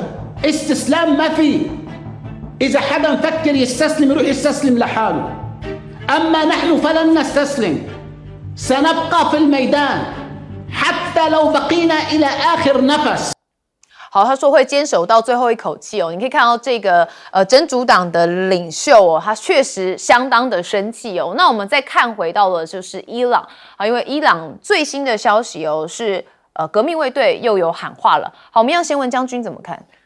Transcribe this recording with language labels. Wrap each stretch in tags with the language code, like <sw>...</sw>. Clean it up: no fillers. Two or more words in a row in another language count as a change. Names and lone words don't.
<ar>استسلام ما فيه، إذا حدا مفكر يستسلم يروح يستسلم لحاله، أما نحن فلن نستسلم، سنبقى في الميدان حتى لو بقينا إلى آخر نفس。</ar> <zh>好，他说会坚守到最后一口气你可以看到这个真主党的领袖他确实相当的生气那我们再看回到了就是伊朗因为伊朗最新的消息是革命卫队又有喊话了。好，我们让先问将军怎么看？</zh>